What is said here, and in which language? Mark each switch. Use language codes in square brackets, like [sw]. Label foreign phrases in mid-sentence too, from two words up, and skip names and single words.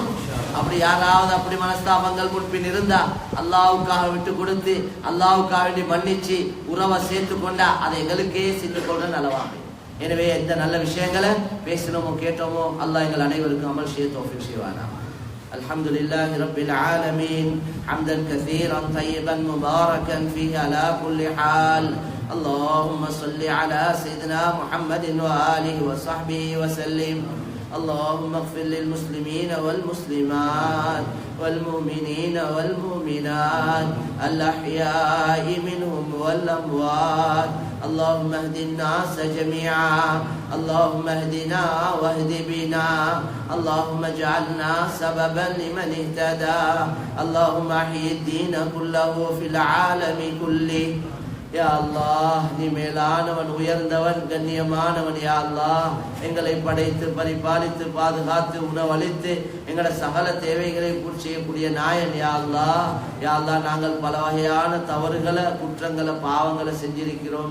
[ta] அப்படி யாராவது அப்படி மனஸ்தாபங்கள் முன்பின் இருந்தா அல்லாஹ்வுக்காக விட்டு கொடுத்து அல்லாஹ்வுக்காக வேண்டி மன்னிச்சு உறவை சேர்த்து கொண்டா அதை எங்களுக்கே செஞ்சு கொள்ற நலவாங்க. எனவே எந்த நல்ல விஷயங்களை பேசினோமோ கேட்டோமோ அல்லாஹ் எங்கள் அனைவருக்கும் அமல் செய்ய தௌஃபீக் செய்வானா. [ar] الحمدلله رب العالمين حمدا كثيرا طيبا مباركا فيه على كل حال. اللهم صل على سيدنا محمد وآله وصحبه وسلم. اللهم اغفر للمسلمين والمسلمات والمؤمنين والمؤمنات الأحياء منهم والأموات. اللهم اهد الناس جميعا. اللهم اهدنا واهد بنا. اللهم اجعلنا سببا لمن اهتدى. اللهم احيي الدين كله في العالم كله. يا الله, [ta] நீ மேலானவன், உயர்ந்தவன், கண்ணியமானவன். [ar] يا الله, [ta] எங்களை படைத்து பரிபாலித்து பாதுகாத்து உணவளித்து எங்களோட சகல தேவைகளை பூர்த்தி செய்யக்கூடிய நாயன். [ar] يا الله، يا الله, [ta] நாங்கள் பல வகையான தவறுகளை, குற்றங்களை, பாவங்களை செஞ்சிருக்கிறோம்.